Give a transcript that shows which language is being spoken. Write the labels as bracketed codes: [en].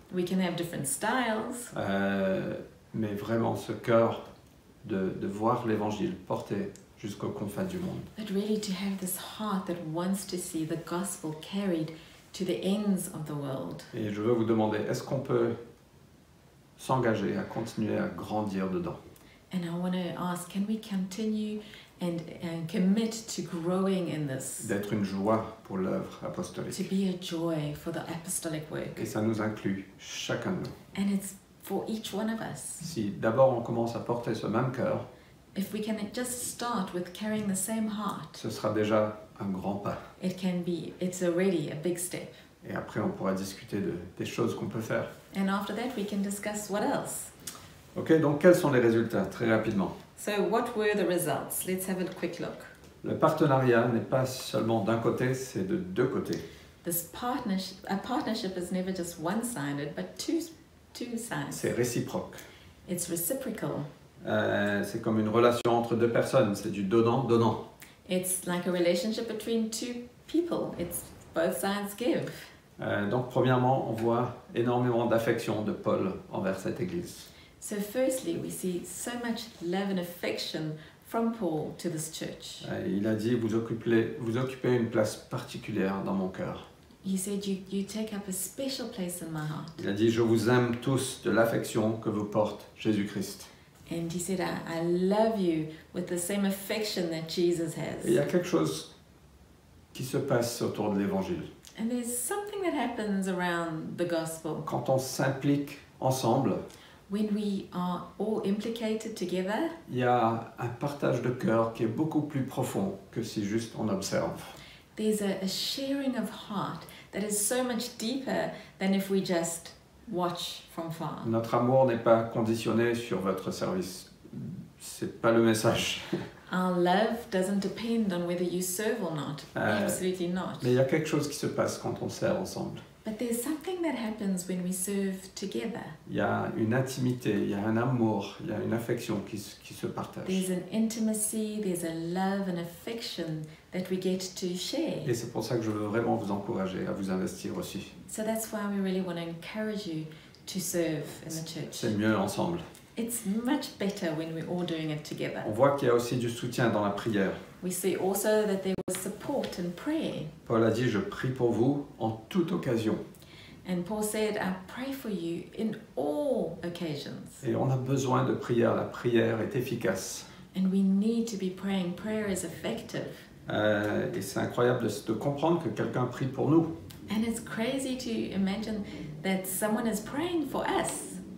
[en] We can have different styles, [fr] mais vraiment ce cœur de voir l'évangile porté jusqu'aux confins du monde. [en] but really to have this heart that wants to see the gospel carried to the ends of the world. [fr] Et je veux vous demander, est-ce qu'on peut s'engager à continuer à grandir dedans? [en] And I want to ask, can we continue and commit to growing in this, [fr] D'être une joie pour l'œuvre [en] to [fr] apostolique. [en] be a joy for the apostolic work? [fr] Et ça nous inclut chacun de nous. [en] And it's for each one of us. [fr] Si d'abord on commence à porter ce même cœur, [en] If we can just start with carrying the same heart, [fr] ce sera déjà un grand pas. [en] it's already a big step. [fr] Et après on pourra discuter des choses qu'on peut faire. [en] And after that, we can discuss what else. [fr] Ok, donc quels sont les résultats? Très rapidement. [en] So, what were the results? Let's have a quick look. [fr] Le partenariat n'est pas seulement d'un côté, c'est de deux côtés. [en] A partnership is never just one-sided, but two sides. [fr] C'est réciproque. [en] It's reciprocal. [fr] C'est comme une relation entre deux personnes, c'est du donnant-donnant. [en] It's like a relationship between two people. It's both sides give. [fr] Donc premièrement, on voit énormément d'affection de Paul envers cette église. [en] So firstly, we see so much love and affection from Paul to this church. [fr] Il a dit, vous occupez une place particulière dans mon cœur. [en] He said, you take up a special place in my heart. [fr] Il a dit, je vous aime tous de l'affection que vous porte Jésus-Christ. [en] And he said, I love you with the same affection that Jesus [fr] Et il y a [en] has. [fr] quelque chose qui se passe autour de l'évangile. [en] And there's something that happens around the gospel. [fr] Quand on s'implique ensemble, [en] When we are all implicated together, [fr] il y a un partage de cœur qui est beaucoup plus profond que si juste on observe. [en] there's a sharing of heart that is so much deeper than if we just watch from far. [fr] Notre amour n'est pas conditionné sur votre service. C'est pas le message. [en] Our love doesn't depend on whether you serve or not. Absolutely not. [fr] Mais il y a quelque chose qui se passe quand on sert ensemble. [en] But there's something that happens when we serve together. [fr] Il y a une intimité, il y a un amour, il y a une affection qui se partage. [en] There's an intimacy, there's a love and affection that we get to share. [fr] Et c'est pour ça que je veux vraiment vous encourager à vous investir aussi. [en] So that's why we really want to encourage you to serve in the church. [fr] C'est mieux ensemble. [en] It's much better when we're all doing it together. [fr] On voit qu'il y a aussi du soutien dans la prière. [en] We see also that there was support in prayer. [fr] Paul a dit, je prie pour vous en toute occasion. [en] And Paul said, I pray for you in all occasions. [fr] Et on a besoin de prière. La prière est efficace. [en] And we need to be praying. Prayer is effective. [fr] Et c'est incroyable de comprendre que quelqu'un prie pour nous. [en] And it's crazy to imagine that someone is praying for us.